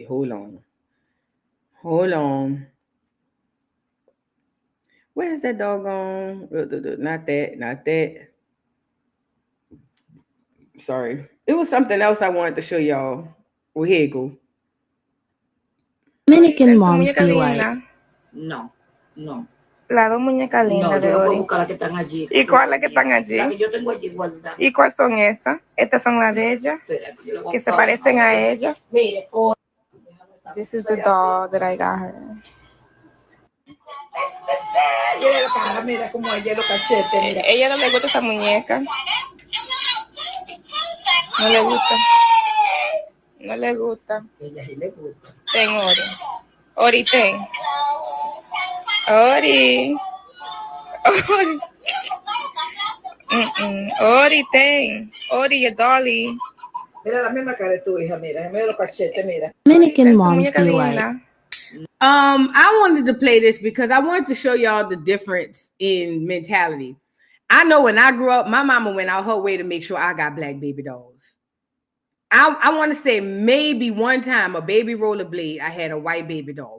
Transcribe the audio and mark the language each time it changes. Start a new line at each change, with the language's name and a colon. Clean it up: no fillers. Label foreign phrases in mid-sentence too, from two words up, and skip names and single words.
English: Hold on. Hold on. Where's that doggone? Not that, not that. Sorry. It was something else I wanted to show y'all. Well, here you go. Dominican moms be white. No, no.
Spanish: Las dos muñecas lindas de Ori. ¿Y cuál es la que están allí? La que yo tengo allí guardada. ¿Y cuáles son esas? Estas son las de ella. Que se parecen a ella. Mire,
English: This is the doll that I got her.
Spanish: mira la cara, mira cómo ella los cachetes, mira. Ella no le gusta esa muñeca. No le gusta. No le gusta. Ella sí le gusta. Ten, Ori. Ori, ten. Ori. Ori. Ori, ten. Ori,
English: your dolly.
Spanish: Mira la misma cara de tu hija, mira los cachetes, mira.
English: Dominican moms be white. I wanted to play this because I wanted to show y'all the difference in mentality. I know when I grew up, my mama went out her way to make sure I got black baby dolls. I want to say maybe one time a baby rollerblade, I had a white baby doll.